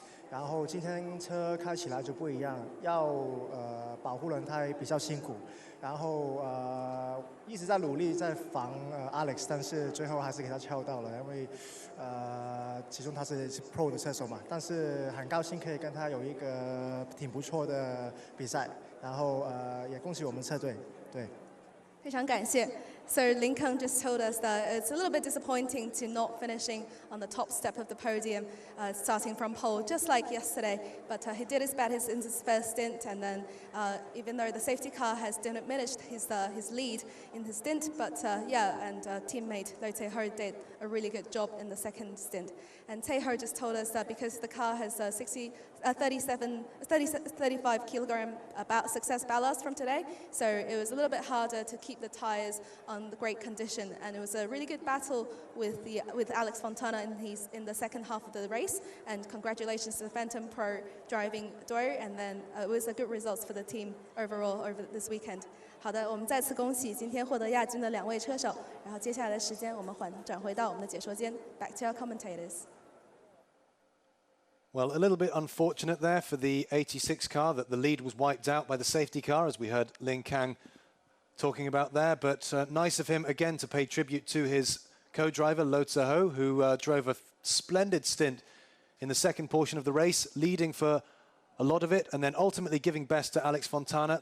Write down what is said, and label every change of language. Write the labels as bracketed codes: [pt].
[zh] 然后今天车开起来就不一样，要保护轮胎比较辛苦，然后一直在努力在防Alex， 但是最后还是给他敲到了，因为其中他是 Pro 的车手嘛，但是很高兴可以跟他有一个挺不错的比赛，然后也恭喜我们车队，对。非常感谢。 [en] So Lincoln just told us that it's a little bit disappointing to not finishing on the top step of the podium, starting from pole, just like yesterday. But he did his best in his first stint, and then even though the safety car has diminished his lead in his stint, but teammate Lo Tae-ho did a really good job in the second stint. And Tae-ho just told us that because the car has 35 kilogram success ballast from today, so it was a little bit harder to keep the tires on the great condition, and it was a really good battle with Alex Fontana in the second half of the race. And congratulations to the Phantom Pro driving duo, and then it was a good results for the team overall over this weekend. [zh] 好的，我们再次恭喜今天获得亚军的2位车手。然后接下来的时间，我们转回到我们的解说间 ， [en] back to our commentators. Well, a little bit unfortunate there for the 86 car that the lead was wiped out by the safety car, as we heard Lin Kang talking about there. But nice of him again to pay tribute to his co-driver Lo Tae-ho, who drove a splendid stint in the second portion of the race, leading for a lot of it, and then ultimately giving best to Alex Fontana.